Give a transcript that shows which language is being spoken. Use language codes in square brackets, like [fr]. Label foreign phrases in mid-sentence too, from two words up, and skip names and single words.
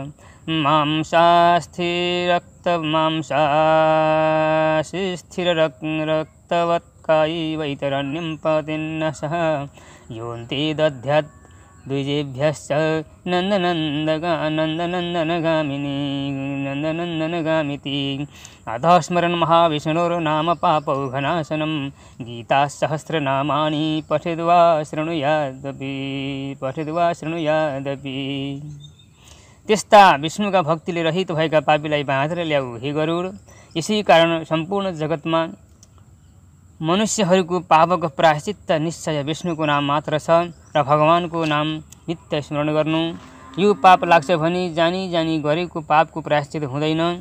[sa] मांसास्थिररक्तवत्कायी वैतरण्यं पतिन्न सह, योऽन्ते दध्यात् द्विजेभ्यश्च नन्दनन्दनगामिति। अधः स्मरन् महाविष्णोर्नाम पापौघनाशनं, गीतासहस्रनामानि पठित्वा शृणुयादपि। [ne] त्यस्ता विष्णुका भक्तिले रहित भएका पापीलाई बाँधेर ल्याऊ। हे गरुड, यसै कारण सम्पूर्ण जगतमा मनुष्यहरूको पापको प्रायश्चित्त निश्चय विष्णुको नाम मात्र छ र भगवानको नाम नित्य स्मरण गर्नु। यो पाप लाग्छ भने जानी जानी गरेको पापको प्रायश्चित हुँदैन।